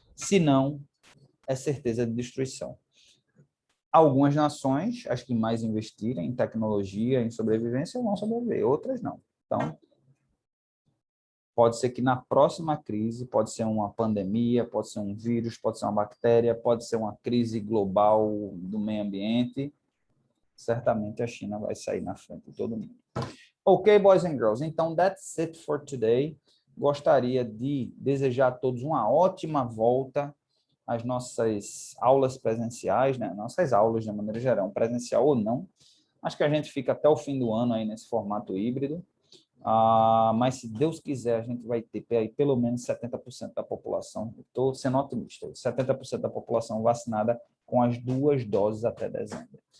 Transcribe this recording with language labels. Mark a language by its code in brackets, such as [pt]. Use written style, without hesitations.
[pt] Se não, é certeza de destruição. Algumas nações, as que mais investirem em tecnologia, em sobrevivência, vão sobreviver, outras não. Então, pode ser que na próxima crise, pode ser uma pandemia, pode ser um vírus, pode ser uma bactéria, pode ser uma crise global do meio ambiente, certamente a China vai sair na frente de todo mundo. [en] Ok, boys and girls, [pt] então [en] that's it for today. [pt] Gostaria de desejar a todos uma ótima volta às nossas aulas presenciais, né? Nossas aulas, de maneira geral, presencial ou não. Acho que a gente fica até o fim do ano aí nesse formato híbrido. Mas, se Deus quiser, a gente vai ter aí pelo menos 70% da população, estou sendo otimista, 70% da população vacinada com as 2 doses até dezembro.